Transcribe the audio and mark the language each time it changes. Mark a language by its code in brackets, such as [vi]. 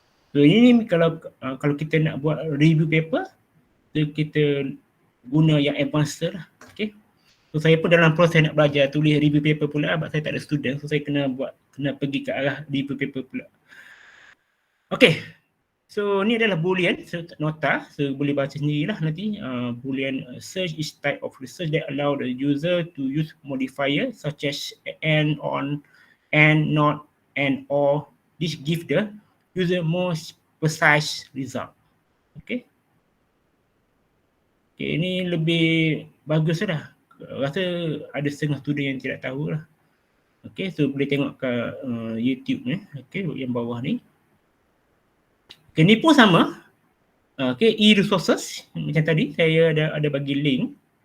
[ms] So ini kalau kita nak buat review paper, so kita guna yang advanced lah. Okay. So saya pun dalam proses nak belajar tulis review paper pula sebab saya tak ada student. So saya kena pergi ke arah review paper pula. Okay. So ni adalah boolean, so nota. So boleh baca sendirilah nanti. [en] Boolean search is type of research that allow the user to use modifier such as and, on, and, not, and, or. This give the user more precise result. Okay. [ms] Okay, ini lebih bagus lah. Rasa ada setengah student yang tidak tahu lah. Okay, so boleh tengok ke YouTube ni. Okay, yang bawah ni. Okay, ni pun sama. Okay, e-resources. Macam tadi, saya ada bagi link.